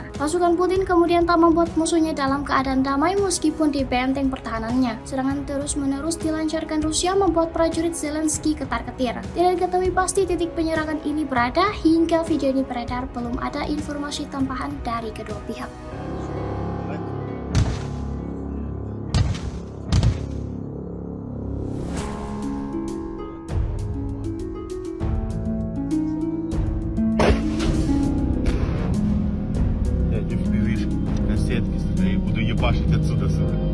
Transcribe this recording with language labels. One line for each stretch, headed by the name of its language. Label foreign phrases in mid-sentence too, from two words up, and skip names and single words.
Indonesian: Pasukan Putin kemudian tak membuat musuhnya dalam keadaan damai meskipun di benteng pertahanannya. Serangan terus-menerus dilancarkan Rusia membuat prajurit Zelensky ketar-ketir. Tidak diketahui pasti titik penyerangan ini berada hingga video ini beredar, belum ada informasi tambahan dari kedua pihak.
Russian: Я не впивишь кассетки свои, буду ебашить отсюда, сука.